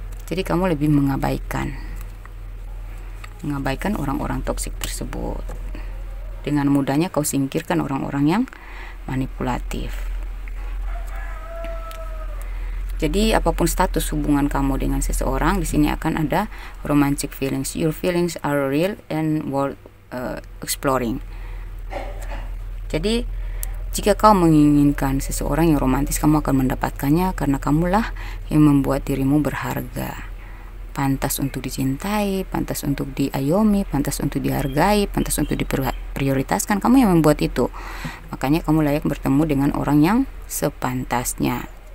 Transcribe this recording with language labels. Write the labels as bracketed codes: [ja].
[id] Jadi kamu lebih mengabaikan orang-orang toksik tersebut. Dengan mudahnya kau singkirkan orang-orang yang manipulatif. Jadi apapun status hubungan kamu dengan seseorang, di sini akan ada romantic feelings. [en] Your feelings are real and worth exploring. [id] Jadi Jika kau menginginkan seseorang yang romantis, kamu akan mendapatkannya karena kamulah yang membuat dirimu berharga, pantas untuk dicintai, pantas untuk diayomi, pantas untuk dihargai, pantas untuk diprioritaskan. Kamu yang membuat itu. Makanya kamu layak bertemu dengan orang yang sepantasnya.